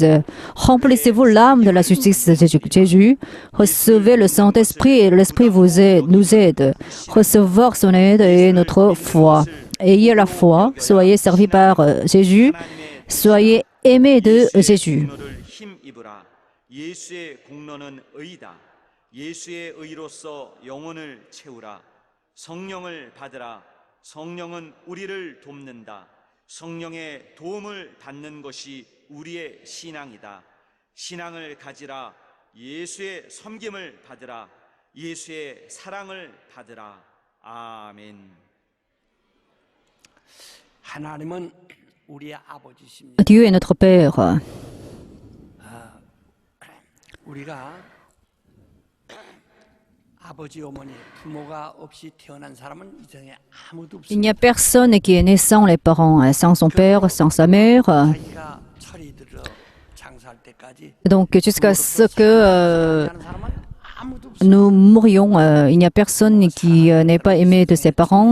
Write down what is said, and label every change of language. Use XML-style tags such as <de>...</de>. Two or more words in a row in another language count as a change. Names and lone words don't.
<fr>Remplissez-vous l'âme de la justice de Jésus. Recevez le Saint-Esprit et l'Esprit nous aide. Recevoir son aide est notre foi. Ayez la foi, soyez servis par Jésus, soyez aimés de Jésus.</fr> <ko>성령의 도움을 받는 것이 우리의 신앙이다. 신앙을 가지라. 예수의 섬김을 받으라. 예수의 사랑을 받으라. 아멘. 하나님은 우리의 아버지십니다.</ko> <fr>Dieu est notre Père.</fr> <ko>우리가</ko> <fr>Il n'y a personne qui est né sans les parents, sans son père, sans sa mère. Donc jusqu'à ce que nous mourions, il n'y a personne qui n'est pas aimé de ses parents.</fr>